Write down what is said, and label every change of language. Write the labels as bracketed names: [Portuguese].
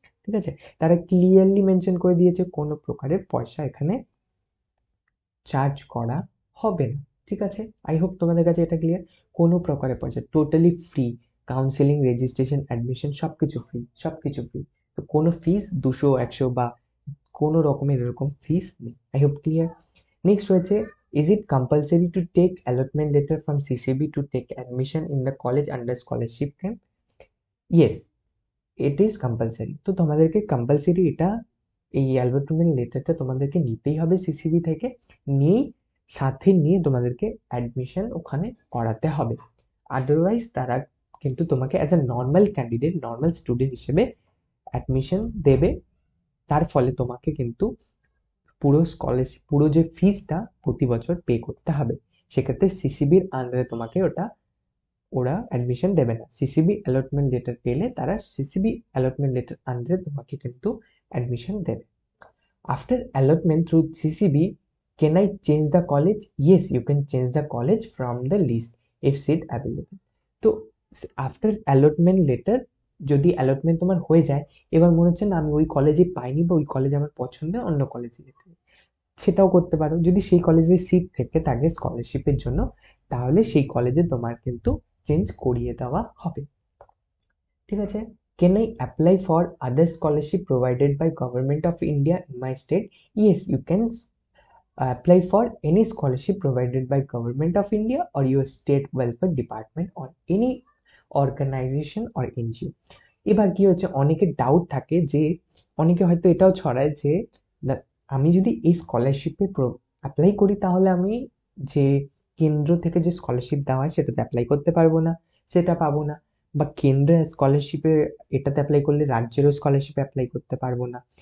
[Bangla] ঠিক আছে, তারা ক্লিয়ারলি মেনশন করে দিয়েছে কোনো প্রকারের পয়সা এখানে চার্জ করা হবে না। ঠিক আছে, [English] I hope [Bangla] তোমাদের কাছে এটা ক্লিয়ার। কোনো প্রকারের পয়সা, totally free, counselling, registration, admission সবকিছু ফ্রি, সবকিছু ফ্রি। তো কোনো ফিস 200 100 বা কোনো রকমের এরকম ফিস নেই। [English] I hope clear. [Bangla] নেক্সট রয়েছে, [English] is it compulsory to take allotment letter from CCB to take admission in the college under scholarship camp? Yes, it is compulsory। [Bangla] তো তোমাদেরকে কম্পালসারি এটা, এই অ্যালবার্টমেন্ট লেটারটা তোমাদেরকে নিতেই হবে সিসিবি থেকে, নিয়েই সাথে নিয়ে তোমাদেরকে অ্যাডমিশন ওখানে করাতে হবে। আদারওয়াইজ তারা কিন্তু তোমাকে as a normal candidate, normal student হিসেবে অ্যাডমিশন দেবে, তার ফলে তোমাকে কিন্তু পুরো স্কলারশিপ, পুরো যে ফিসটা প্রতি বছর পে করতে হবে। সেক্ষেত্রে সিসিবির আন্ডারে তোমাকে ওরা অ্যাডমিশন দেবে না। সিসিবি অ্যালটমেন্ট লেটার পেলে তারা সিসিবি অ্যালটমেন্ট লেটার আন্ডারে তোমাকে কিন্তু অ্যাডমিশন দেবে। [English] After allotment through CCB, can I change the college? Yes, you can change the college from the list if seat available। [Bangla] তো আফটার অ্যালটমেন্ট লেটার, যদি allotment তোমার হয়ে যায়, এবার মনে হচ্ছে না আমি ওই কলেজে পাইনি বা ওই কলেজ আমার পছন্দ, অন্য কলেজে যেতে, সেটাও করতে পারো। যদি সেই কলেজে সিট থেকে থাকে স্কলারশিপের জন্য, তাহলে সেই কলেজে তোমার কিন্তু চেঞ্জ করিয়ে দেওয়া হবে। ঠিক আছে, [English] can I apply for other scholarship provided by government of India in my state? Yes, you can apply for any scholarship provided by government of India or your state welfare department or any organization or NGO। [Bangla] এবার কি হচ্ছে, অনেকের doubt থাকে যে, অনেকে হয়তো এটাও ছড়ায় যে আমি যদি এই স্কলারশিপে অ্যাপ্লাই করি তাহলে আমি যে কেন্দ্র থেকে যে স্কলারশিপ দেওয়া হয় সেটাতে অ্যাপ্লাই করতে পারবো না, সেটা পাবো না, বা কেন্দ্রের স্কলারশিপে এটাতে অ্যাপ্লাই করলে রাজ্যেরও স্কলারশিপে অ্যাপ্লাই করতে পারবো না।